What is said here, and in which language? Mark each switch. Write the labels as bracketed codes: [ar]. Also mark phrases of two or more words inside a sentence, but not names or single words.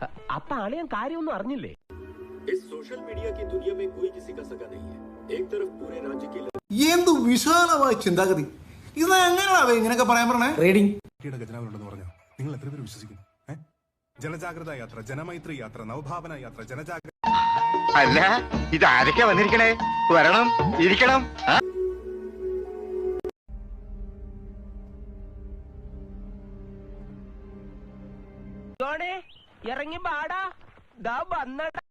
[ml] അപ്പൊ അളിയൻ കാര്യമൊന്നും അറിഞ്ഞില്ലേ? [hi] इस सोशल मीडिया की दुनिया में कोई किसी का सगा नहीं है. एक तरफ पूरे राज्य की [ml] എന്ത് വിശാലമായ ചിന്താഗതി. ഇത് എങ്ങനെയാവേ ഇങ്ങനെയൊക്കെ പറയാൻ പറഞ്ഞേ? റീഡിംഗ് ഖജനാവിലുണ്ടെന്ന് പറഞ്ഞോ നിങ്ങൾ എത്ര പേര് വിശ്വസിക്കുന്നു? ജനജാഗ്രത യാത്ര, ജനമൈത്രി യാത്ര, നവഭാവന യാത്ര, ജനജാഗ്രത. അല്ല ഇത് ആരൊക്കെ വന്നിരിക്കണേ? വരണം, ഇരിക്കണം. ഇറങ്ങി പാടാ, ദാ വന്നട.